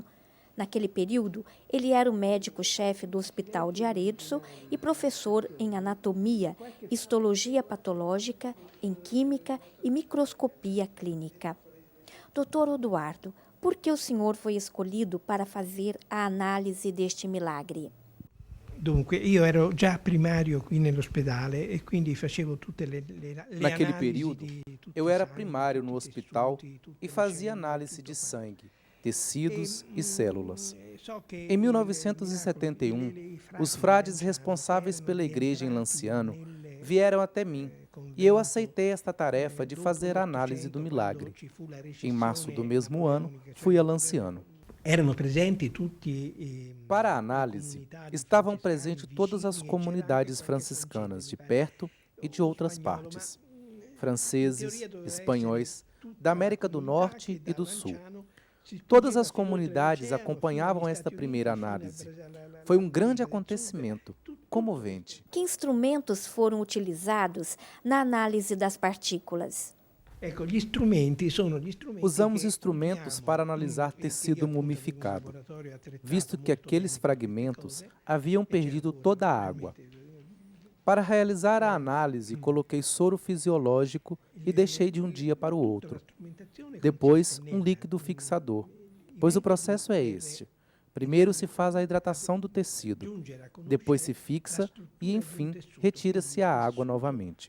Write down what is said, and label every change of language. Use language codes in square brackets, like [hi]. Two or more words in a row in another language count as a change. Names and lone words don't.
[pt] Naquele período, ele era o médico-chefe do Hospital de Arezzo e professor em anatomia, histologia patológica, em química e microscopia clínica. Dr. Odoardo, por que o senhor foi escolhido para fazer a análise deste milagre? [it] Dunque, io ero già primario qui nell'ospedale e quindi facevo tutte le [pt] Naquele [it] analisi [pt] período, [it] di tutti [pt] eu [it] i [pt] era [it] sangue, [pt] primário no [it] tutti i [pt] hospital [it] tessuti, tutte [pt] e [it] le [pt] fazia [it] cellule, [pt] análise de [it] tutto [pt] sangue, tecidos e células. [it] So che [pt] Em [it] il [pt] 1971, [it] miracolo dei frati [pt] os frades [it] Lanciano [pt] responsáveis [it] erano [pt] pela igreja em [it] rientrati [pt] Lanciano [it] nel [pt] vieram até mim [it] convento, [pt] e eu aceitei esta tarefa de [it] dopo [pt] fazer a [it] l'800, [pt] análise do milagre. [it] quando ci fu la [pt] Em março do [it] recessione [pt] mesmo ano, [it] napoleonica, cioè [pt] fui a [it] il [pt] Lanciano. [it] erano presenti tutti [pt] Para a análise, estavam presentes todas as comunidades franciscanas de perto e de outras partes, franceses, espanhóis, da América do Norte e do Sul. Todas as comunidades acompanhavam esta primeira análise. Foi um grande acontecimento, comovente. Que instrumentos foram utilizados na análise das partículas? [it] Ecco, gli strumenti sono gli strumenti [pt] Usamos [it] che [pt] instrumentos [it] usiamo, [pt] para analisar [it] che [pt] tecido [it] io appunto [pt] mumificado, [it] nel laboratorio attrezzato [pt] visto que [it] molto [pt] aqueles [it] bene [pt] fragmentos [it] cose, [pt] haviam perdido toda a água. Para realizar a análise, coloquei soro fisiológico e deixei de um dia para o outro. Depois, um líquido fixador, pois o processo é este. Primeiro se faz a hidratação do tecido, depois se fixa e, enfim, retira-se a água novamente.